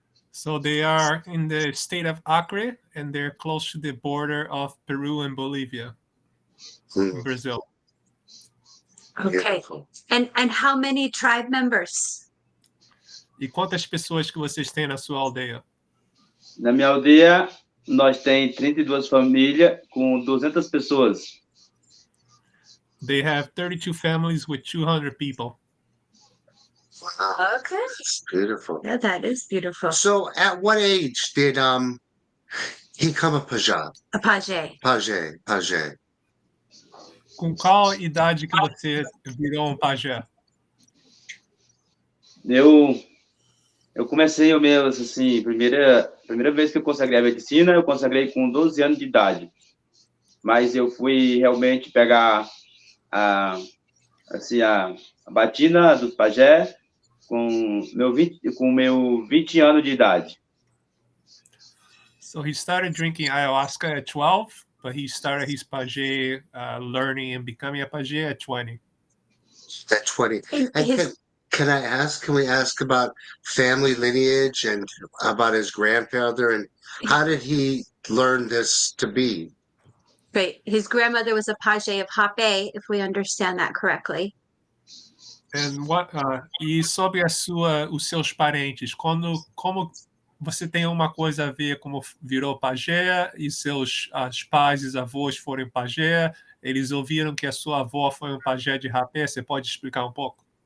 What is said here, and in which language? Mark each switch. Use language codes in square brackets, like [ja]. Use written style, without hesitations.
[en] So they are in the state of Acre, and they're close to the border of Peru and Bolivia, in Brazil. Okay. And how many tribe members? [pt] E quantas pessoas que vocês têm na sua aldeia? Na minha aldeia, nós temos 32 famílias com 200 pessoas. [en] They have 32 families with 200 people. Wow, Okay. that's beautiful. Yeah, that is beautiful. So, at what age did he come a pajé? A page. Pajé. [pt] Com qual idade que você virou pajé? Eu comecei o meu, assim, primeira vez que eu consagrei a medicina, eu consagrei com 12 anos de idade. Mas eu fui realmente pegar assim, a batina dos pajé com meu 20 anos de idade. [en] So he started drinking ayahuasca at 12, but he started his pajé learning and becoming a pajé at 20. At 20. And And his can we ask about family lineage and about his grandfather and how did he learn this to be? great. His grandmother was a page of Hapé, if we understand that correctly. [pt] And e sobre os seus parentes, como você tem uma coisa a ver como virou pajé e seus pais e avós foram pajé, eles ouviram que a sua avó foi um pajé de Hapé, você pode explicar um pouco?